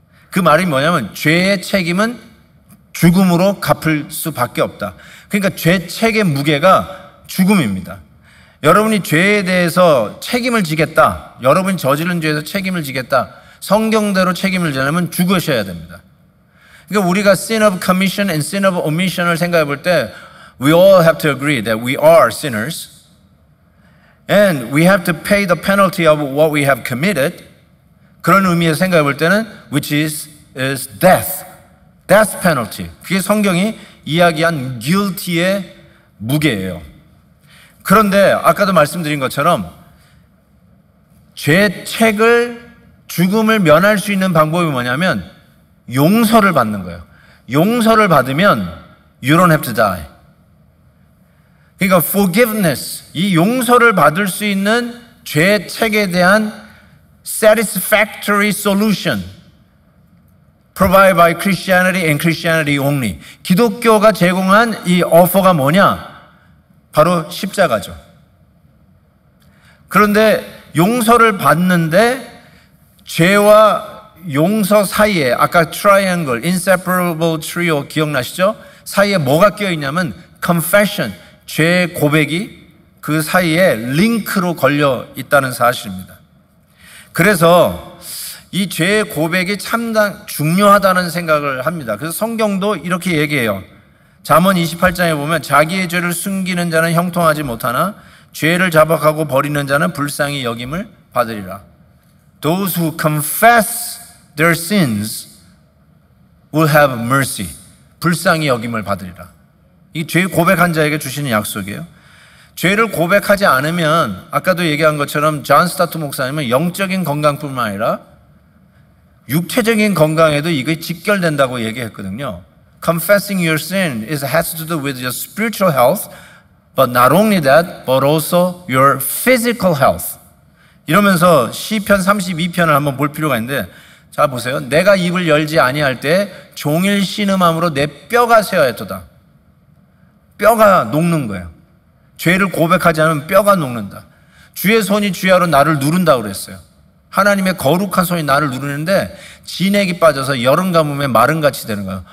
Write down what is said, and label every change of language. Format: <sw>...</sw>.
<ko>그 말이 뭐냐면 죄의 책임은 죽음으로 갚을 수밖에 없다. 그러니까 죄책의 무게가 죽음입니다. 여러분이 죄에 대해서 책임을 지겠다, 여러분이 저지른 죄에서 책임을 지겠다, 성경대로 책임을 지려면 죽으셔야 됩니다. 그러니까 우리가</ko> <en>sin of commission and sin of omission을</en> <ko>생각해 볼 때</ko> <en>we all have to agree that we are sinners and we have to pay the penalty of what we have committed.</en> <ko>그런 의미에서 생각해 볼 때는</ko> <en>which is death penalty.</en> <ko>그게 성경이 이야기한 guilty의 무게예요. 그런데 아까도 말씀드린 것처럼 죄책을, 죽음을 면할 수 있는 방법이 뭐냐면 용서를 받는 거예요. 용서를 받으면</ko> <en>you don't have to die. 그러니까 forgiveness,</en> <ko>이 용서를 받을 수 있는 죄책에 대한</ko> <en>satisfactory solution provided by Christianity and Christianity only.</en> <ko>기독교가 제공한 이 오퍼가 뭐냐? 바로 십자가죠. 그런데 용서를 받는데 죄와 용서 사이에 아까 triangle,</ko> <en>inseparable trio</en> <ko>기억나시죠? 사이에 뭐가 끼어 있냐면 confession, 죄 고백이 그 사이에 링크로 걸려 있다는 사실입니다. 그래서 이 죄 고백이 참 중요하다는 생각을 합니다. 그래서 성경도 이렇게 얘기해요. 잠언 28장에 보면 자기의 죄를 숨기는 자는 형통하지 못하나 죄를 자박하고 버리는 자는 불쌍히 여김을 받으리라.</ko> <en>Those who confess their sins will have mercy.</en> <ko>불쌍히 여김을 받으리라. 이 죄 고백한 자에게 주시는 약속이에요. 죄를 고백하지 않으면 아까도 얘기한 것처럼 존 스타트 목사님은 영적인 건강뿐만 아니라 육체적인 건강에도 이게 직결된다고 얘기했거든요.</ko> <en>Confessing your sin has to do with your spiritual health, but not only that, but also your physical health.</en> <ko>이러면서 시편 32편을 한번 볼 필요가 있는데, 자 보세요. 내가 입을 열지 아니할 때 종일 신음함으로 내 뼈가 쇠하였도다. 뼈가 녹는 거예요. 죄를 고백하지 않으면 뼈가 녹는다. 주의 손이 주야로 나를 누른다고 그랬어요. 하나님의 거룩한 손이 나를 누르는데 진액이 빠져서 여름 가뭄에 마른같이 되는 거예요.</ko>